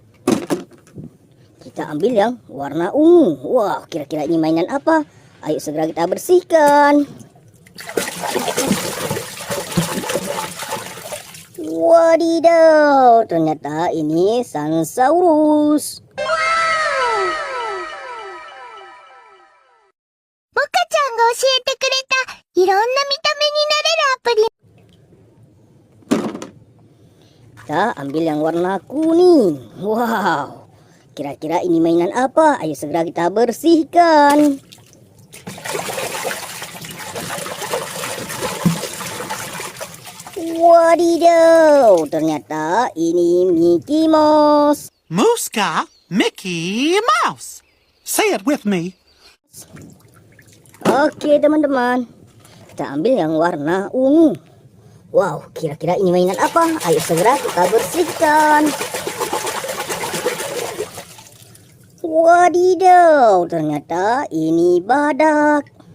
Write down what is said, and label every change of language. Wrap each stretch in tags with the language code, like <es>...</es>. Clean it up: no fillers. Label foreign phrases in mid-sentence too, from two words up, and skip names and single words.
<id>Kita ambil yang warna ungu. Wah, kira-kira ini mainan apa? Ayo segera kita bersihkan. Wadidaw, ternyata ini Sansaurus.</id> <ja>Moka-chanが教えてくれたいろんな見た目になれるアプリ。</ja> <id>Kita ambil yang warna kuning. Wow, kira-kira ini mainan apa? Ayo segera kita bersihkan. Wadidaw, ternyata ini Mickey Mouse.</id> <en>Muska, Mickey Mouse. Say it with me.</en> <id>Oke teman-teman, kita ambil yang warna ungu. Wow, kira-kira ini mainan apa? Ayo segera kita bersihkan. Wadidaw, ternyata ini badak.</id>